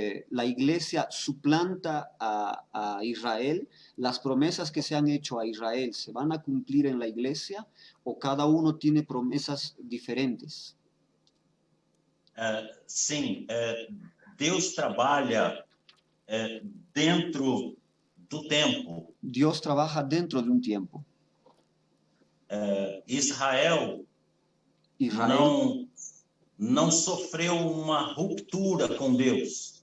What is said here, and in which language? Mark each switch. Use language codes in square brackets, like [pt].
[es] La iglesia suplanta a Israel, las promesas que se han hecho a Israel, ¿se van a cumplir en la iglesia o cada uno tiene promesas diferentes? [pt] Sim, Deus trabalha dentro do tempo. [es] Dios trabaja dentro de un tiempo. [pt] Israel [es] Israel, [pt] não sofreu uma ruptura com Deus,